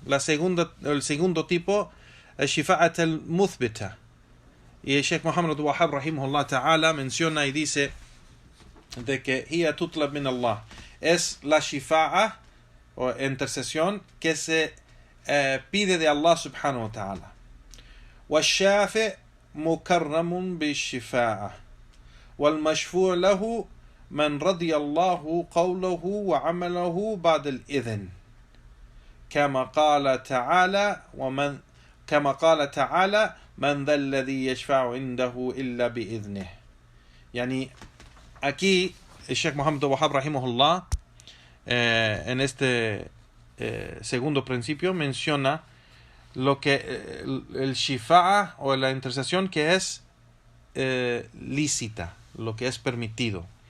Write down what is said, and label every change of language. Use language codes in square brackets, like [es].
[es] El segundo tipo es shifa'at al-muthbita, y el Sheikh Muhammad Wahhab rahimahullah ta'ala menciona y dice de que [ar] hiya tutlab min Allah, [es] es la shifa'a o intercesión que se pide de Allah subhanahu wa ta'ala. [ar] والشافع مكرم بالشفاعة والمشفوع له من رضي الله قوله وعمله بعد الإذن كما قال تعالى من ذا الذي يشفع عنده إلا بإذنه. [es] يعني aquí el Sheikh Muhammad Wahhab rahimahullah en este segundo principio menciona lo que el shifa'a o la intercesión que es lícita, lo que es permitido.